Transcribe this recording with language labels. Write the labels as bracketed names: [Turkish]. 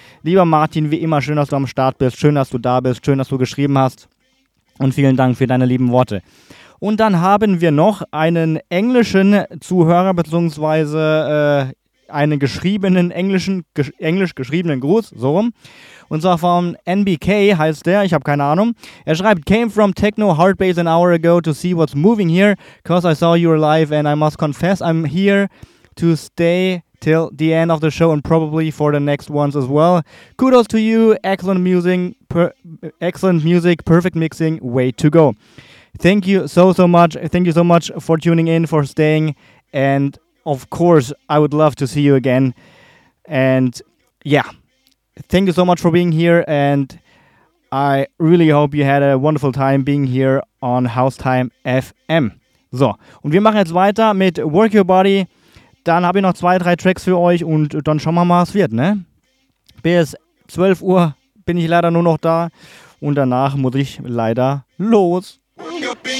[German] Lieber Martin, wie immer, schön, dass du am Start bist. Schön, dass du da bist. Schön, dass du geschrieben hast. Und vielen Dank für deine lieben Worte. Und dann haben wir noch einen englischen Zuhörer, beziehungsweise einen geschriebenen englischen, englisch geschriebenen Gruß, so rum. Und zwar von NBK heißt der, ich habe keine Ahnung. Er schreibt, [English] came from Techno Heartbase an hour ago to see what's moving here, cause I saw you live and I must confess I'm here to stay till the end of the show and probably for the next ones as well. Kudos to you, excellent music, perfect mixing, way to go. Thank you so much. Thank you so much for tuning in, for staying. And of course, I would love to see you again. And yeah, thank you so much for being here. And I really hope you had a wonderful time being here on Housetime FM. [German] So, und wir machen jetzt weiter mit Work Your Body. Dann habe ich noch 2-3 Tracks für euch und dann schauen wir mal, was wird, ne? Bis 12 Uhr bin ich leider nur noch da und danach muss ich leider los. Your